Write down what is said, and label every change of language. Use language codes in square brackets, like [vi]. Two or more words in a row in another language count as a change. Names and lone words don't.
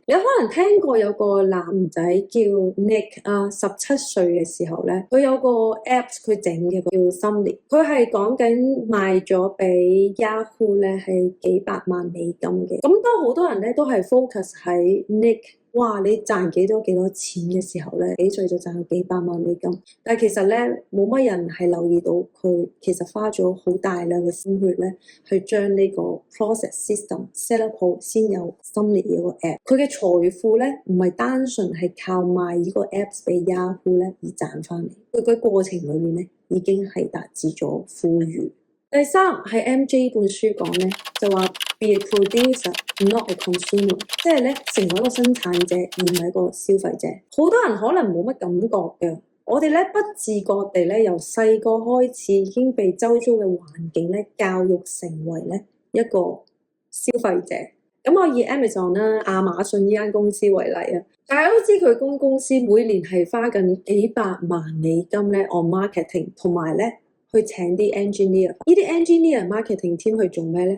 [yue] 你可能聽過有個男仔叫 Nick 啊，17歲嘅時候咧，佢有個 apps 佢整嘅叫 Sunny， 佢係講緊賣咗俾 Yahoo 咧係幾百萬美金嘅。咁當好多人咧都係 [en] focus [yue] 喺 Nick， 哇！你賺幾多錢嘅時候咧，幾歲就賺到幾百萬美金，但係其實咧冇乜人係留意到佢其實花咗好大量嘅鮮血咧，去將呢個 [en] process system set up [yue] 好，先有心理呢個 app。佢嘅財富咧唔係單純係靠賣呢個 apps 俾 Yahoo 咧而賺翻嚟，佢嘅過程裏面咧已經係達至咗富裕。第三係 MJ 本書講咧，就話 [en] be a producer not a consumer， [yue] 即係咧成為一個生產者而唔係一個消費者。好多人可能冇乜感覺嘅，我哋咧不自覺地咧由細個開始已經被周遭嘅環境咧教育成為咧一個消費者。咁我以 Amazon 啦、亞馬遜呢間公司為例啊，大家都知佢公司每年係花緊幾百萬美金咧 [en] on marketing， [yue] 同埋咧去請啲 engineer， 呢啲 [en] engineer marketing team [yue] 去做咩咧？